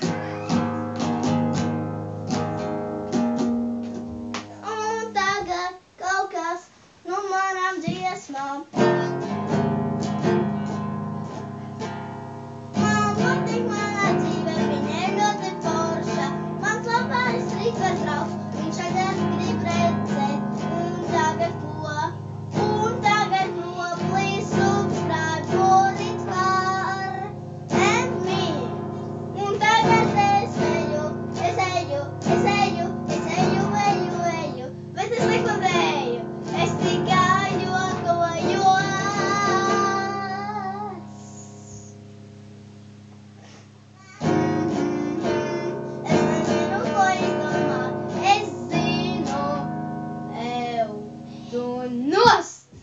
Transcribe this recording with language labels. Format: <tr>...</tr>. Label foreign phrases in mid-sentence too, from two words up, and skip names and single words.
<lv>Un tagad kaut kas no manām dziesmām. Man patīk manā dzīve, viņa ir ļoti forša. Mans labais rīkais draugs, viņš tagad grib redzēt. Un tagad ko?</lv> <en>Please subscribe for Inspire and me.</en> <lv>Un tagad es eju, bet es neklavēju, es tikai jokojos. Es nezinu, ko izdomāt, es zinu, eju tu nost!</lv>